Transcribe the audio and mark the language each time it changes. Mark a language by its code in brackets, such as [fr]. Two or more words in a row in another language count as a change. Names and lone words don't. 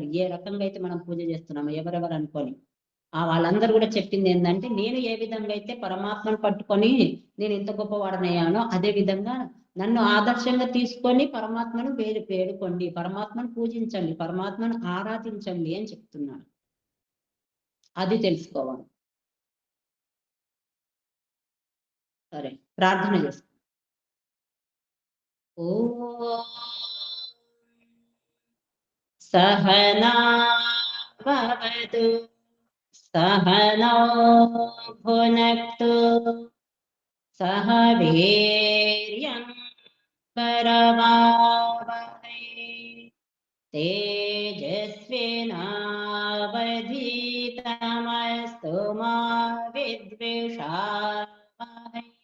[te] ఏ రకంగా అయితే మనం పూజ చేస్తున్నామో ఎవరెవరు అనుకొని వాళ్ళందరూ కూడా చెప్పింది ఏంటంటే, నేను ఏ విధంగా అయితే పరమాత్మను పట్టుకొని నేను ఎంత గొప్పవాడనయ్యానో అదే విధంగా నన్ను ఆదర్శంగా తీసుకొని పరమాత్మను వేడుకోండి, పరమాత్మను పూజించండి, పరమాత్మను ఆరాధించండి అని చెప్తున్నాడు. అది తెలుసుకోవాలి. సరే, ప్రార్థన చేస్తాం. [sa] ఓ సహనా భవతు सहनौ भुनक्तु सह वीर्यं करवावहै तेजस्विनावधीतमस्तु मा विद्विषावहै।